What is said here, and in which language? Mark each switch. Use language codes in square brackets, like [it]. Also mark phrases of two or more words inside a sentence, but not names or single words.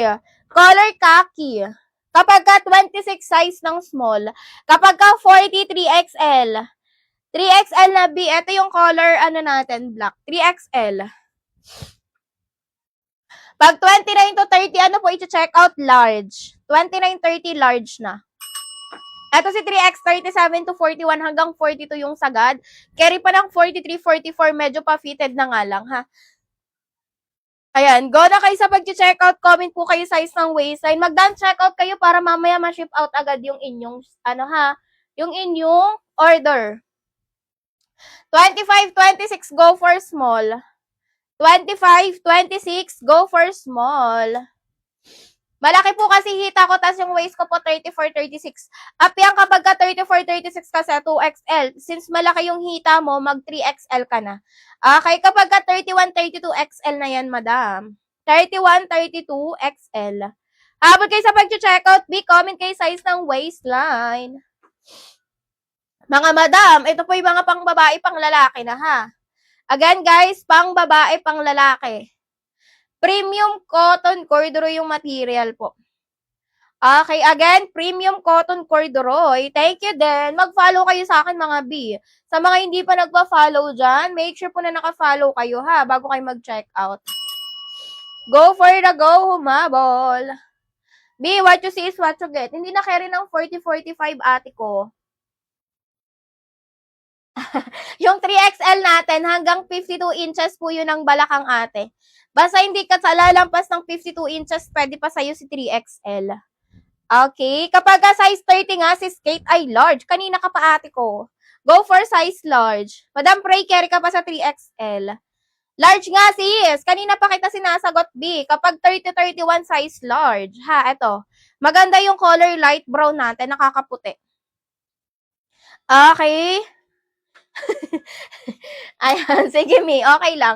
[en] Color khaki. [tl] Kapag ka 26 size ng small. Kapag ka 43XL. 3XL na, B. Ito yung color, natin, black. 3XL. Pag 29 to 30, ano po, [en] i-check out large. [tl] 29-30, large na. Ito si 3X, 37 to 41 hanggang 42 yung sagad. Carry pa ng 43-44, medyo pa fitted na nga lang, ha? Ayan, go na kayo sa pag-check out. Comment po kayo size ng waistline. Mag-down check out kayo para mamaya ma-ship out agad yung inyong, yung inyong order. [en] 25-26, go for small. 25-26, go for small. [tl] Malaki po kasi hita ko, tas yung waist ko po 34-36. Up yan kapag ka 34-36 kasi 2XL. Since malaki yung hita mo, mag 3XL ka na. Okay, kapag ka 31-32XL na yan, madam. 31-32XL. Habol kayo sa pag-checkout, B, comment kayo size ng waistline. Mga madam, ito po yung mga pang babae, pang lalaki na, ha? Again, guys, pang babae, pang lalaki. [en] Premium cotton corduroy [tl] yung material po. [en] Okay, again, premium cotton corduroy. Thank you din. [tl] Mag-follow kayo sa akin, mga B. Sa mga hindi pa nagpa-follow dyan, [en] make sure [tl] po na naka-follow kayo, ha, bago kayo mag-check out. [en] Go for the go, humabol. B, [tl] what you see is what you get. Hindi na carry ng 40-45, ate ko. Yung 3XL natin, hanggang 52 inches po yun ang balakang, ate. Basta hindi ka lalampas ng 52 inches, pwede pa sa'yo si 3XL. Okay? Kapag size 30 nga, si skate ay large. Kanina ka pa, ate ko. [en] Go for size large. [tl] Madam Pray, carry ka pa sa 3XL. Large nga, sis. Kanina pa kita sinasagot, B. Kapag 30-31 size large. Ha, eto. Maganda yung [en] color light brown [tl] natin. Nakakaputi. Okay? Ayan, sige Mi, okay lang.